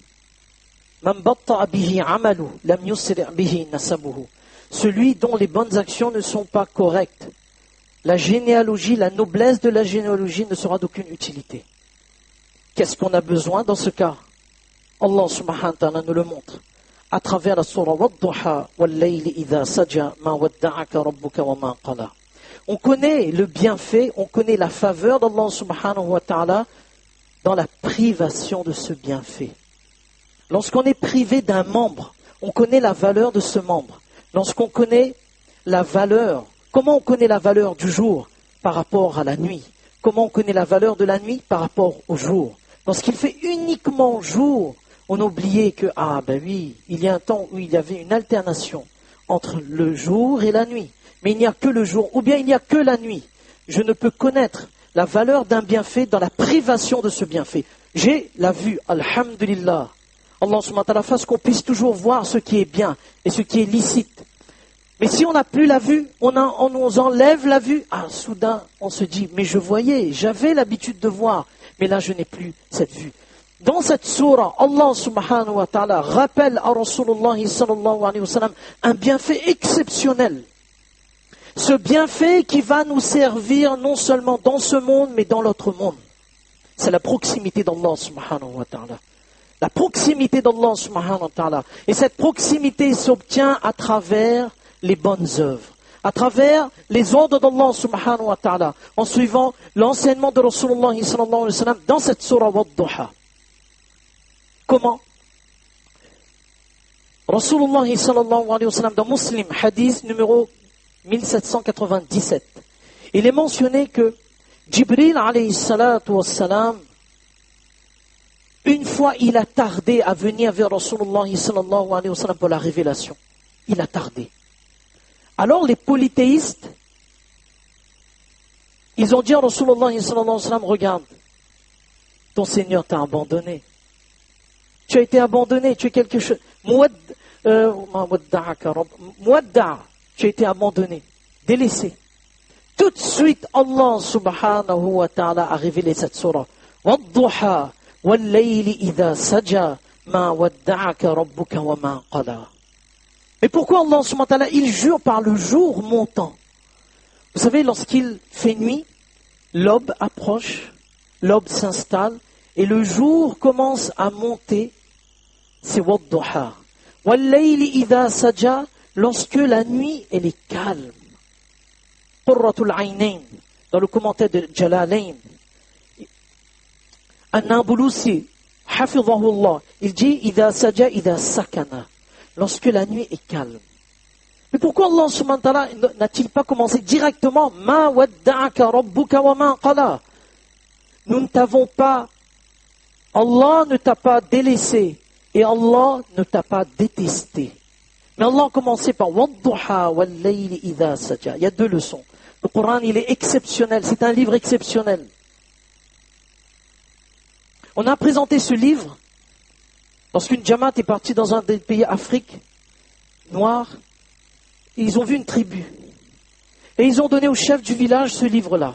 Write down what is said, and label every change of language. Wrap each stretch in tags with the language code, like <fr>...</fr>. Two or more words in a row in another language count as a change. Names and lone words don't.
<fr>Celui dont les bonnes actions ne sont pas correctes, la généalogie, la noblesse de la généalogie ne sera d'aucune utilité. Qu'est-ce qu'on a besoin dans ce cas? Allah</fr> <ar>سبحانه وتعالى</ar> <fr>nous le montre à travers la surah</fr> <ar>والضحى والليل إذا سجى ما ودعك ربك وما قلى.</ar> <fr>On connaît le bienfait, on connaît la faveur d'Allah</fr> <ar>سبحانه وتعالى</ar> <fr>dans la privation de ce bienfait. Lorsqu'on est privé d'un membre, on connaît la valeur de ce membre. Lorsqu'on connaît la valeur, comment on connaît la valeur du jour par rapport à la nuit? Comment on connaît la valeur de la nuit par rapport au jour? Lorsqu'il fait uniquement jour, on a oublié que, il y a un temps où il y avait une alternation entre le jour et la nuit. Mais il n'y a que le jour, ou bien il n'y a que la nuit. Je ne peux connaître la valeur d'un bienfait dans la privation de ce bienfait. J'ai la vue, alhamdulillah. Allah</fr> <ar>سبحانه وتعالى</ar> <fr>fasse qu'on puisse toujours voir ce qui est bien et ce qui est licite. Mais si on n'a plus la vue, on nous enlève la vue, soudain on se dit, mais je voyais, j'avais l'habitude de voir, mais là je n'ai plus cette vue. Dans cette sourate, Allah</fr> <ar>سبحانه وتعالى</ar> <fr>rappelle à Rasulullah</fr> <ar>صلى الله عليه وسلم</ar> <fr>un bienfait exceptionnel. Ce bienfait qui va nous servir non seulement dans ce monde, mais dans l'autre monde. C'est la proximité d'Allah</fr> <ar>سبحانه وتعالى.</ar> <fr>La proximité d'Allah</fr> <ar>سبحانه وتعالى.</ar> <fr>Et cette proximité s'obtient à travers les bonnes œuvres, à travers les ordres d'Allah</fr> <ar>سبحانه وتعالى,</ar> <fr>en suivant l'enseignement de Rasulullah</fr> <ar>صلى الله عليه وسلم</ar> <fr>dans cette surah Wadduha. Comment? Rasulullah</fr> <ar>صلى الله عليه وسلم</ar> <fr>dans Muslim, hadith numéro 1797. Il est mentionné que Jibril</fr> <ar>عليه الصلاة والسلام,</ar> <fr>une fois il a tardé à venir vers Rasulullah</fr> <ar>صلى الله عليه وسلم</ar> <fr>pour la révélation. Il a tardé. Alors les polythéistes, ils ont dit à Rasulullah</fr> <ar>صلى الله عليه وسلم,</ar> <fr>regarde, ton Seigneur t'a abandonné. Tu as été abandonné, tu es quelque chose. Tu as été abandonné, délaissé. Tout de suite, Allah</fr> <ar>سبحانه وتعالى</ar> <fr>a révélé cette surah.</fr> <ar>والضحى والليل إذا سجى ما ودعك ربك وما قلى.</ar> <fr>Mais pourquoi Allah</fr> <ar>سبحانه وتعالى,</ar> <fr>il jure par le jour montant? Vous savez, lorsqu'il fait nuit, l'aube approche, l'aube s'installe, et le jour commence à monter.</fr> <ar>C'est والضحى والليل إذا سجى,</ar> <fr>lorsque la nuit, elle est calme. Qurratul Aynayn, dans le commentaire de Jalalayn, An-Nabulusi, hafidhahullah, il dit</fr> <ar>إذا سجى إذا سكن,</ar> <fr>lorsque la nuit est calme. Mais pourquoi Allah</fr> <ar>سبحانه وتعالى</ar> <fr>n'a-t-il pas commencé directement</fr> <ar>ما ودعك ربك وما قلى?</ar> <fr>Nous ne t'avons pas, Allah ne t'a pas délaissé et Allah ne t'a pas détesté. Mais Allah a commencé par</fr> <ar>والضحى والليل إذا سجى.</ar> <fr>Il y a deux leçons. Le Coran, il est exceptionnel, c'est un livre exceptionnel. On a présenté ce livre lorsqu'une Jamaat est partie dans un des pays Afrique noir. Ils ont vu une tribu. Et ils ont donné au chef du village ce livre-là.</fr>